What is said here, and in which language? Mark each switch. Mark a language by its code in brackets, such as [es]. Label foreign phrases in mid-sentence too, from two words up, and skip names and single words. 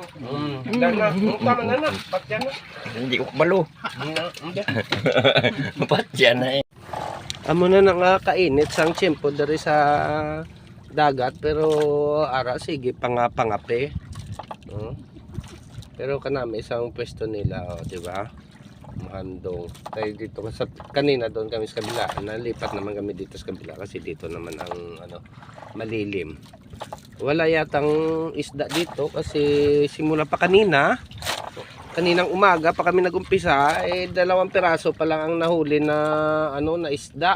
[hil] Dala, tama na na, patyan na. Hindi ko balo. [tl] Hindi. [hil] Patyan na eh. Amo na nakakainit sang tiyempo dari sa dagat pero ara sige pangape. Pero kanami isang pwesto nila, di ba? Mahandong. [tl] Tayo dito sa kanina doon kami sa kabila. Nalipat naman kami dito sa kabila kasi dito naman ang ano malilim. Wala yatang isda dito kasi simula pa kaninang umaga pa kami nagumpisa, 2 piraso pa lang ang nahuli na ano na isda.